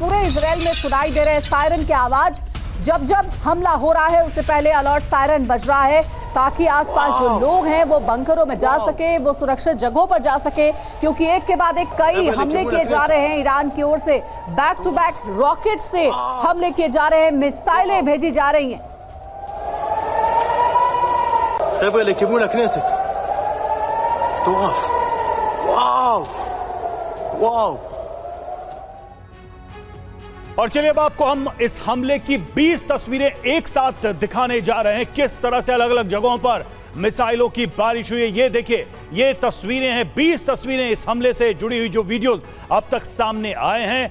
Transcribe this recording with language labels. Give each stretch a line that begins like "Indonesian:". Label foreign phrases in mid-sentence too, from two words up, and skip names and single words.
Hindi: पूरे इजराइल में सुनाई दे रहे सायरन के आवाज। जब जब हमला हो रहा है उससे पहले अलर्ट सायरन बज रहा है ताकि आसपास जो लोग हैं वो बंकरों में जा सके, वो सुरक्षित जगहों पर जा सके, क्योंकि एक के बाद एक कई हमले किए जा रहे हैं। ईरान की ओर से
English: back to back
Hindi: रॉकेट से हमले किए जा रहे हैं, मिसाइलें भेजी जा रही हैं।
Hebrew: חבר'ה לכיוון הכנסת. מטורף. וואו. וואו.
Hindi: और चलिए अब आपको हम इस हमले की 20 तस्वीरें एक साथ दिखाने जा रहे हैं, किस तरह से अलग अलग जगहों पर मिसाइलों की बारिश हुई है। ये देखिए, ये तस्वीरें हैं, 20 तस्वीरें इस हमले से जुड़ी हुई जो वीडियोस अब तक सामने आए हैं।